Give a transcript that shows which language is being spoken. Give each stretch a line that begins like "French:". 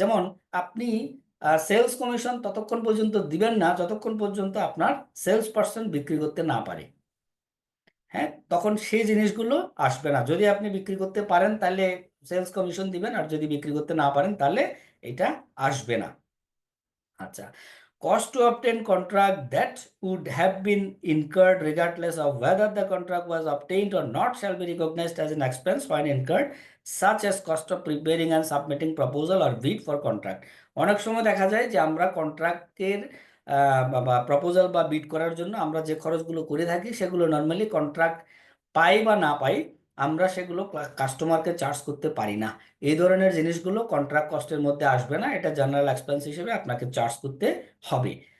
Bangla: যেমন আপনি sales commission ততক্ষণ পর্যন্ত দিবেন না যতক্ষণ পর্যন্ত আপনার সেলস পার্সন বিক্রি করতে না পারে। হ্যাঁ, তখন সেই জিনিসগুলো আসবে না। যদি আপনি বিক্রি করতে পারেন তাহলে সেলস কমিশন দিবেন, আর যদি বিক্রি করতে না পারেন তাহলে এটা আসবে না।
English: আচ্ছা, cost to obtain contract that would have been incurred regardless of whether the contract was obtained or not shall be recognized as an expense when incurred, such as cost of preparing and submitting proposal or bid for contract.
Bangla: অনেক সময় দেখা যায় যে আমরা কন্ট্রাক্টের বা proposal বা বিড করার জন্য আমরা যে খরচগুলো করে থাকি সেগুলো নর্মালি কন্ট্রাক্ট পাই বা না পাই আমরা সেগুলো কাস্টমারকে চার্জ করতে পারি না। এই ধরনের জিনিসগুলো কন্ট্রাক্ট কস্টের মধ্যে আসবে না, এটা জেনারেল এক্সপেন্স হিসেবে আপনাকে চার্জ করতে হবে।